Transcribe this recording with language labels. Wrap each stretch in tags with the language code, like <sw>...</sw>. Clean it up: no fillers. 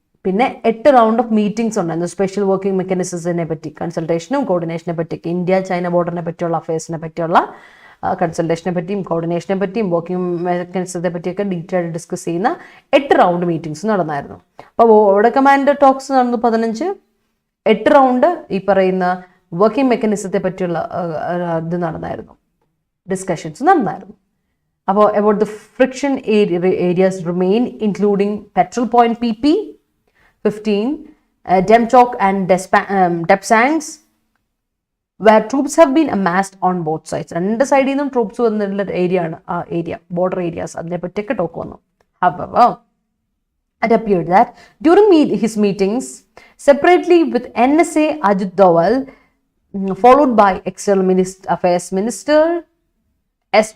<ml>പിന്നെ 8 round of meetings ഉണ്ടായിരുന്നു. Special working മെക്കാനിസത്തിനെ പറ്റി, കൺസൾട്ടേഷനും കോർഡിനേഷനെ പറ്റി, ഇന്ത്യ ചൈന ബോർഡറിനെ പറ്റിയുള്ള അഫയേഴ്സിനെ പറ്റിയുള്ള കൺസൾട്ടേഷനെ പറ്റിയും കോർഡിനേഷനെ പറ്റിയും വർക്കിംഗ് മെക്കാനിസത്തെ പറ്റിയൊക്കെ ഡീറ്റെയിൽ ആയിട്ട് ഡിസ്കസ് ചെയ്യുന്ന 8 റൗണ്ട് മീറ്റിംഗ്സ് നടന്നായിരുന്നു. അപ്പോൾ ബോർഡർ കമാൻഡർ ടോക്സ് നടന്നു 15, 8 റൗണ്ട് ഈ പറയുന്ന വർക്കിംഗ് മെക്കാനിസത്തെ പറ്റിയുള്ള ഇത് നടന്നായിരുന്നു, ഡിസ്കഷൻസ് നടന്നായിരുന്നു. അപ്പോൾ</ml> <en>about the friction areas remain, including petrol point PP 15, Demchok and Depsangs, where troops have been amassed on both sides.</en> <ml>രണ്ട് സൈഡിൽ നിന്നും ട്രൂപ്സ് വന്നിട്ടുള്ള ഏരിയ ആണ് ആ ഏരിയ, ബോർഡർ ഏരിയാസ്, അതിനെ പറ്റിയൊക്കെ ടോക്ക് വന്നു.</ml> <en>However, it appeared that during his meetings separately with NSA Ajit Doval, followed by External Affairs Minister S.</en>